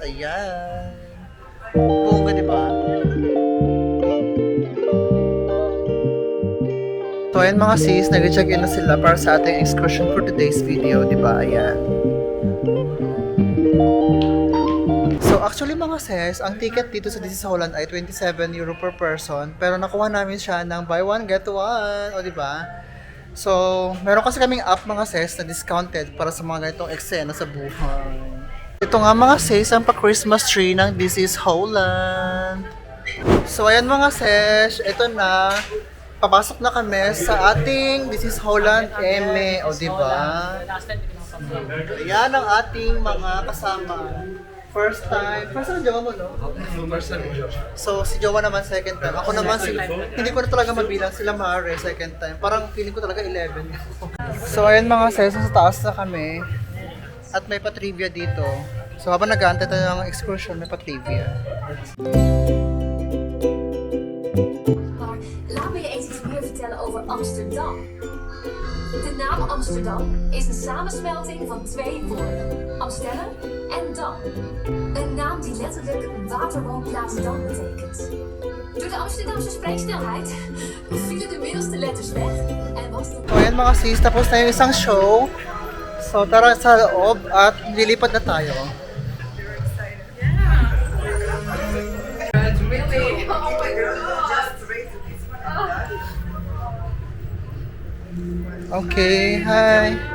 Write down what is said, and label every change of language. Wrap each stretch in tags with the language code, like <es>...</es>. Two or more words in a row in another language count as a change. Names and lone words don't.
<tl>Ayan. Bongga diba? So ayan mga sis, nag-check in na sila para sa ating excursion</tl> <en>for today's video.</en> <tl>Diba? Ayan. So actually mga sis, ang ticket dito sa This is Holland ay 27 euro</tl> <en>per person.</en> <tl>Pero nakuha namin siya ng</tl> <en>buy one, get one.</en> <tl>O diba? So, meron kasi kaming app mga sis na discounted para sa mga ganitong eksena sa buhay. Ito nga mga sis, ang pa-Christmas tree ng This is Holland. So ayan mga sis, ito na. Papasok na kami sa ating This is Holland O diba? Last time, hindi ko nakasama. Ayan ang ating mga kasama</tl> <en>First time</en> <tl>jowa mo, no?</tl> <en>First time</en> <tl>mo. So, si Jowa naman</tl> <en>second time.</en> <tl>Ako naman, hindi ko na talaga mabilang sila Mare</tl> <en>second time.</en> <tl>Parang feeling ko talaga 11. So, ayun mga sis, sa taas na kami. At may pa-trivia dito. So, habang nag-aantay tayo ng excursion, may pa-trivia.</tl> <nl>Maar laat me je eens iets meer vertellen over Amsterdam. De naam Amsterdam is een samensmelting van twee woorden: Amsterdam en Dam. Een naam die letterlijk waterwoonplaats Dam betekent. Door de Amsterdamse spreeksnelheid vielen de middelste letters weg en was de...</nl> <tl>So, ayan mga sis, tapos na yung isang show. So, tara sa loob at lilipad na tayo.</tl> <en>Okay, hi.</en>